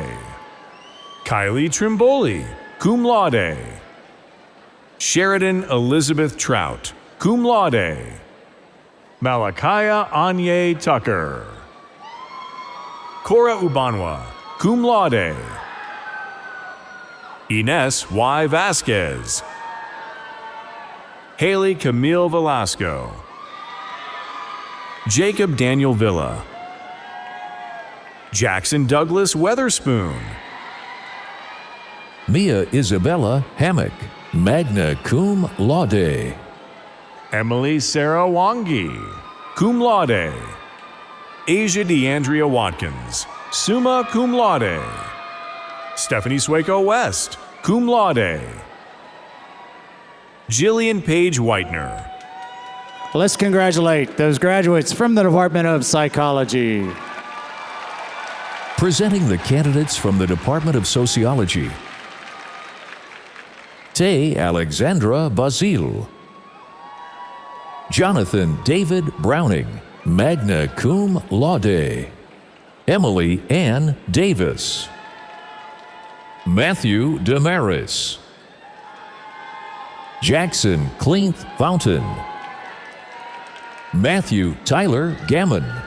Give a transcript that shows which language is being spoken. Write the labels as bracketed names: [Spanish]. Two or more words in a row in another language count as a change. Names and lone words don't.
[English] Kylie Trimboli, [Latin] cum laude. [English] Sheridan Elizabeth Trout, [Latin] cum laude. [English] Malakaya Anye Tucker. Cora Ubanwa, [Latin] cum laude. [English] Ines Y. Vasquez. Haley Camille Velasco. Jacob Daniel Villa. Jackson Douglas Weatherspoon. Mia Isabella Hammock, [Latin] magna cum laude. [English] Emily Sarah Wangi, [Latin] cum laude. [English] Asia DeAndrea Watkins, [Latin] summa cum laude. [English] Stephanie Sueco West, [Latin] cum laude. [English] Jillian Page Whitener. Let's congratulate those graduates from the Department of Psychology. Presenting the candidates from the Department of Sociology. Tay Alexandra Basile. Jonathan David Browning, [Latin] magna cum laude. [English] Emily Ann Davis. Matthew Damaris. Jackson Cleanth Fountain. Matthew Tyler Gammon.